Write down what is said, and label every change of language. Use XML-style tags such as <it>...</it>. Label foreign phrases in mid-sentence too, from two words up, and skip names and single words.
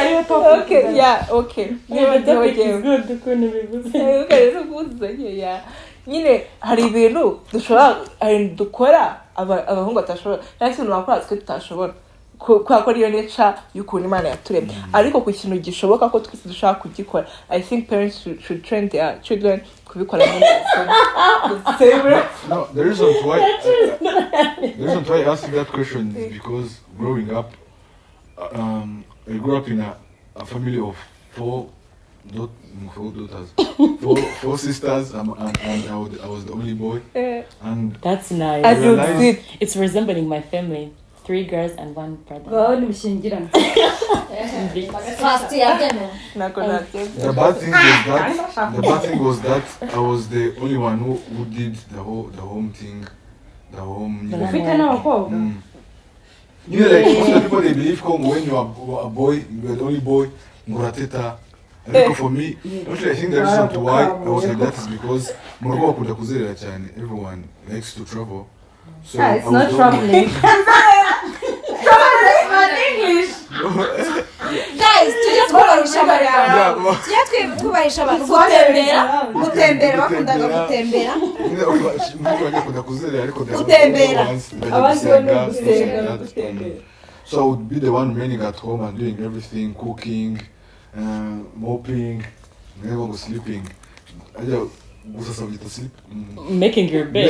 <en>okay. Yeah, the topic is good. Yeah.</en> <rw>nyine hari ibintu dukora abahungu batashobora cyangwa se bakora twe tutashobora kubera ko ariyo nature y'ukuntu Imana yaturemye ariko ku kintu gishoboka ko twese dushaka kugikora.</rw> <en>I think parents should train their children</en> <rw>kubikora muri</rw> <en>No, the reason why I asked that question is because growing up, I grew up in a family of four daughters, four sisters, and I was the only boy. And That's nice. as you see It's resembling my family. 3 girls and 1 brother.</en> <rw>Fast yabyemera. nako natyo</rw> <en>the bad thing was that I was the only one who did the home thing, the home. You know, like most of the people they believe when you are a boy, you are the only boy.</en> <rw>Murateta.</rw> <en>And for me, actually, I think the reason to why I was like that is because everyone likes to travel. So It's not traveling. Guys,</en> <rw>tujye twubahisha abantu. Tujye twubahisha abantu. Gutembera bakundaga gutembera.</rw> <en>So I would be the one remaining at home and doing everything, cooking, mopping, never was sleeping. Sleep. Making your bed.</en>